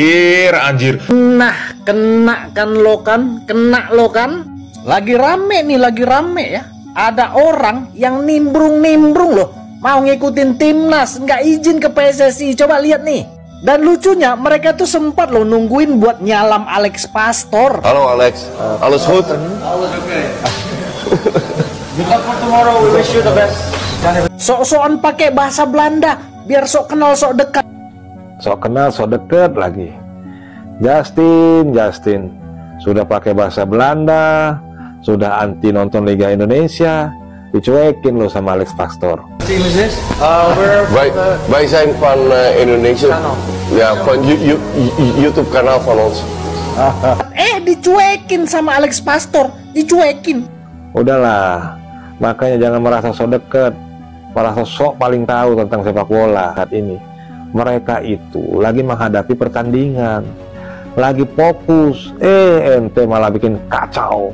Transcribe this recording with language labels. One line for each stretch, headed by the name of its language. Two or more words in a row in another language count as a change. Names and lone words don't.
Indonesian: Nah, kena lo kan. Lagi rame ya. Ada orang yang nimbrung loh, mau ngikutin timnas, nggak izin ke PSSI. Coba lihat nih. Dan lucunya mereka tuh sempat loh nungguin buat nyalam Alex Pastor.
Dutch: Halo Alex, alles goed? Alles okay.
English: Good luck for tomorrow. We wish you the best.
Indonesian: Sok-sokan pakai bahasa Belanda biar sok kenal sok dekat. Sok kenal sok deket lagi. Justin sudah pakai bahasa Belanda, sudah anti nonton Liga Indonesia, dicuekin lo sama Alex Pastor.
English: Team is this?
Dutch: Wij zijn van Indonesia. Ja, van YouTube kanaal van ons.
Indonesian: Dicuekin sama Alex Pastor, dicuekin. Udahlah, makanya jangan merasa sok deket, merasa sok paling tahu tentang sepak bola saat ini. Mereka itu lagi menghadapi pertandingan, lagi fokus, ente malah bikin kacau.